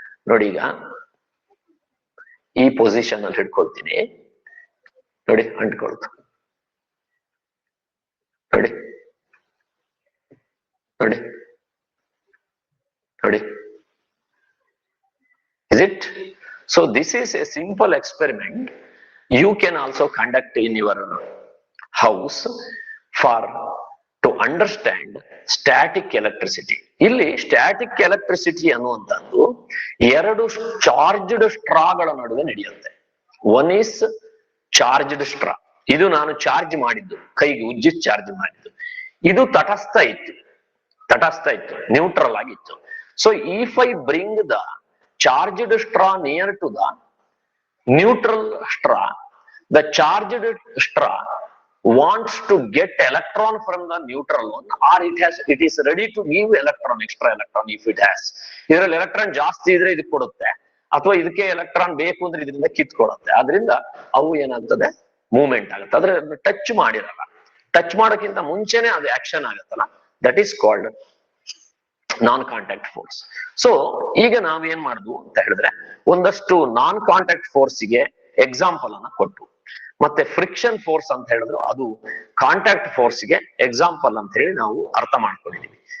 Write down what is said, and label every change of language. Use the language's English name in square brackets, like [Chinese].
[Kannada] ನೋಡಿ, ಈಗ ಈ ಪೊಸಿಷನ್ ಅಲ್ಲಿ ಹಿಡ್ಕೊಳ್ತೀನಿ. ನೋಡಿ, ಅಂಟ್ಕೊಳ್ತು. ನೋಡಿ ನೋಡಿ ನೋಡಿ, [English] is it? So this is a simple experiment you can also conduct in your house. For to understand static electricity. [Kannada] ಇಲ್ಲಿ ಸ್ಟ್ಯಾಟಿಕ್ ಎಲೆಕ್ಟ್ರಿಸಿಟಿ ಅನ್ನುವಂಥದ್ದು ಎರಡು ಚಾರ್ಜ್ಡ್ ಸ್ಟ್ರಾಗಳ ನಡುವೆ ನಡೆಯುತ್ತೆ. [English] one is charged straw, [Kannada] ಇದು ನಾನು ಚಾರ್ಜ್ ಮಾಡಿದ್ದು, ಕೈಗೆ ಉಜ್ಜಿ ಚಾರ್ಜ್ ಮಾಡಿದ್ದು. ಇದು ತಟಸ್ಥ ಇತ್ತು, ನ್ಯೂಟ್ರಲ್ ಆಗಿತ್ತು. [English] So if I bring the charged straw near to the neutral straw, the charged straw wants to get electron from the neutral one, or it is ready to give electron, extra electron if it has. [Kannada] ಇದರಲ್ಲಿ electron ಜಾಸ್ತಿ ಇದ್ರೆ ಇದಕ್ಕೆ ಕೊಡುತ್ತೆ, ಅಥವಾ ಇದಕ್ಕೆ electron ಬೇಕು ಅಂದ್ರೆ ಇದರಿಂದ ಕಿತ್ಕೊಡುತ್ತೆ. ಆದ್ರಿಂದ ಅವು ಏನಾಗ್ತದೆ, ಮೂವ್ಮೆಂಟ್ ಆಗುತ್ತೆ. ಆದ್ರೆ ಟಚ್ ಮಾಡಿರಲ್ಲ, ಟಚ್ ಮಾಡೋಕ್ಕಿಂತ ಮುಂಚೆನೆ ಅದು ಆಕ್ಷನ್ ಆಗುತ್ತಲ್ಲ, [English] That is called non contact force. [Kannada] So ಈಗ ನಾವೇನ್ ಮಾಡುದು ಅಂತ ಹೇಳಿದ್ರೆ, ಒಂದಷ್ಟು ನಾನ್ ಕಾಂಟ್ಯಾಕ್ಟ್ ಫೋರ್ಸ್ಗೆ ಎಕ್ಸಾಂಪಲ್ ಅನ್ನ ಕೊಟ್ಟು, ಮತ್ತೆ ಫ್ರಿಕ್ಷನ್ ಫೋರ್ಸ್ ಅಂತ ಹೇಳಿದ್ರು ಅದು ಕಾಂಟ್ಯಾಕ್ಟ್ ಫೋರ್ಸ್ಗೆ ಎಕ್ಸಾಂಪಲ್ ಅಂತ ಹೇಳಿ ನಾವು ಅರ್ಥ ಮಾಡ್ಕೊಂಡಿದೀವಿ.